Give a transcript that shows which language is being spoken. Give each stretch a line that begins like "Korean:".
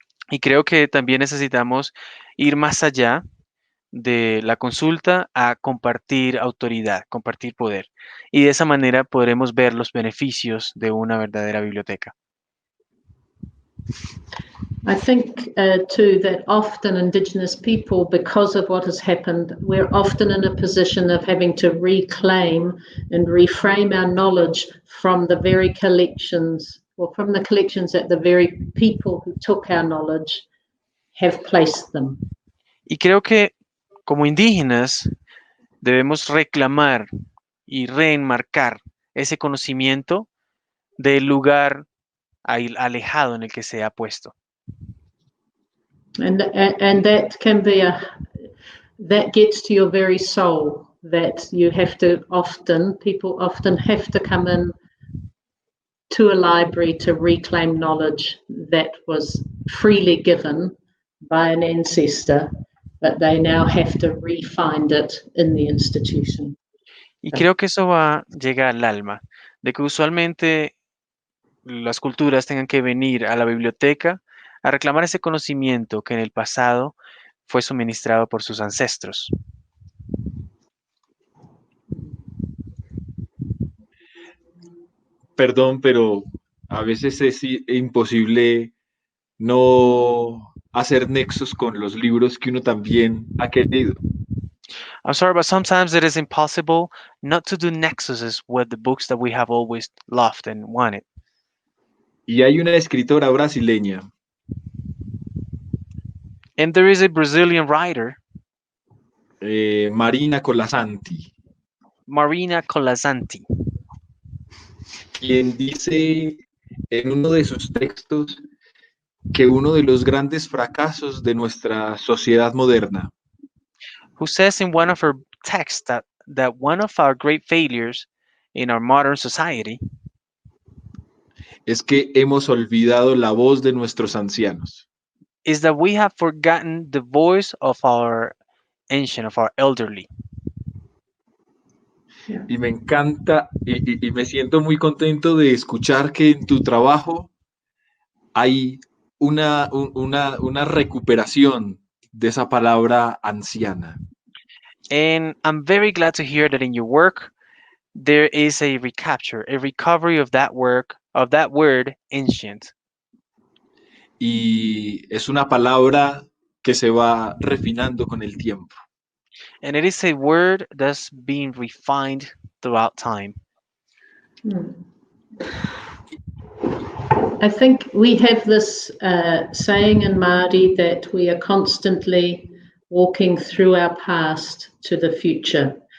Spanish: Y creo que también necesitamos ir más allá de la consulta a compartir autoridad, compartir poder. Y de esa manera podremos ver los beneficios de una verdadera biblioteca.
English: I think too that often Indigenous people, because of what has happened, we're often in a position of having to reclaim and reframe our knowledge from the very collections, or from the collections that the very people who took our knowledge have placed them.
Spanish: Y creo que como indígenas debemos reclamar y reenmarcar ese conocimiento del lugar alejado en el que se ha puesto.
English: And that can be that gets to your very soul, that you have to people often have to come in to a library to reclaim knowledge that was freely given by an ancestor, but they now have to re-find it in the institution.
Spanish: Y creo que eso llega al alma, de que usualmente las culturas tengan que venir a la biblioteca a reclamar ese conocimiento que en el pasado fue suministrado por sus ancestros. Perdón, pero a veces es imposible no hacer nexos con los libros que uno también ha querido.
English: I'm sorry, but sometimes it is impossible not to do nexuses with the books that we have always loved and wanted.
Spanish: Y hay una escritora brasileña,
English: And there is a Brazilian writer,
Spanish: Marina Colasanti,
English: Marina Colasanti,
Spanish: quien dice en uno de sus textos que uno de los grandes fracasos de nuestra sociedad moderna
English: who says in one of her texts that one of our great failures in our modern society
Spanish: es que hemos olvidado la voz de nuestros ancianos.
English: is that we have forgotten the voice of our ancient, of our elderly.
Spanish: Y me encanta y me siento muy contento de escuchar que en tu trabajo hay una recuperación de esa palabra anciana.
English: And I'm very glad to hear that in your work, there is a recapture, a recovery of that work, of that word ancient.
Spanish: Y es una palabra que se va refinando con el tiempo.
English: And it is a word that's being refined throughout time. I think we have this saying in Māori that we are constantly walking through our past to the future.